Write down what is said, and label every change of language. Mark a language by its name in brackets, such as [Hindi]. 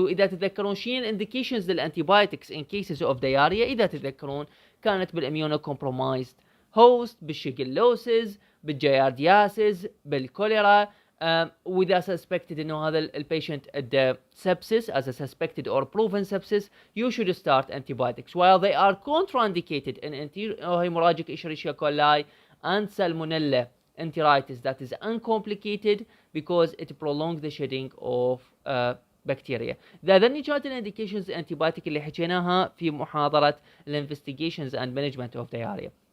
[Arabic] وإذا تتذكرون شنو indications للantibiotics [English] in cases of diarrhea, [Arabic] إذا تتذكرون كانت بالimmunocompromised host, بالشيجلوسيس, بالجياردياسيس, بالكوليرا. وإذا [English] suspected [Arabic] إنه هذا البيشنت [English] had sepsis as a suspected or proven sepsis, you should start antibiotics. While they are contraindicated in hemorrhagic Escherichia coli and Salmonella enteritis that is uncomplicated because it prolongs the shedding of bacteria. [Arabic] ذني كانت الانديكيشنز antibiotic اللي حكيناها في محاضرة [English] investigations and management of diarrhea.